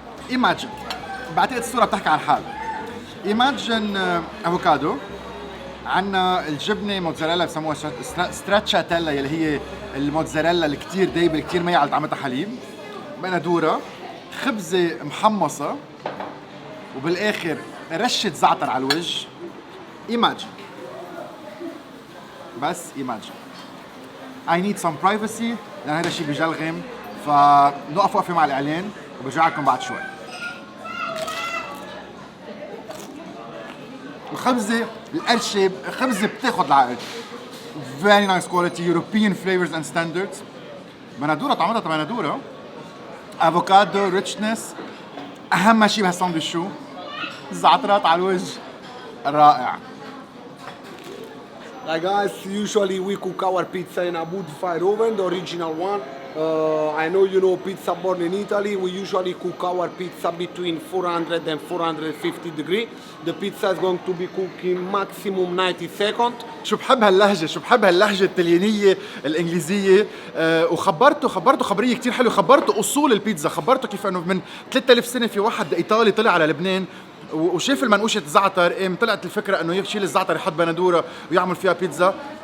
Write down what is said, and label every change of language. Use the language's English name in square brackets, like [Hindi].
[English] Imagine، [Arabic] بعتقد الصورة بتحكي عن حال. Imagine افوكادو، عنا الجبنة موتزاريلا بسموها ستراتشاتيلا يلي هي الموتزاريلا اللي كتير دايبة كتير مية على طعمتها حليب، بندورة، خبزة محمصة، وبالآخر رشة زعتر على الوجه. [English] Imagine، [Arabic] بس [English] imagine. I need some privacy [Arabic] لأن هذا الشيء بجلغم، فنوقف وقفة مع الإعلان وبرجع لكم بعد شوي. الخبزة القرشة خبزة بتاخد العقل. [English] Very nice quality European flavors and standards. [Arabic] بندورة طعمتها تبع بندورة. افوكادو richness. أهم شيء بهالساندويتش شو؟ الزعترات على الوجه. رائع. [English] Like guys, usually we cook our pizza in a wood fire oven, the original one. I know you know pizza born in Italy. We usually cook our pizza between 400 and 450 degrees. The pizza is going to be cooked in maximum 90 seconds. [Arabic] شو بحب هاللهجة الطليانية الإنجليزية. وخبرته خبرية كتير حلوة. خبرته أصول البيتزا، خبرته كيف إنه من 3000 سنة في واحد إيطالي طلع على لبنان وشاف المنقوشة الزعتر، طلعت الفكرة إنه يشيل الزعتر يحط بندورة ويعمل فيها بيتزا.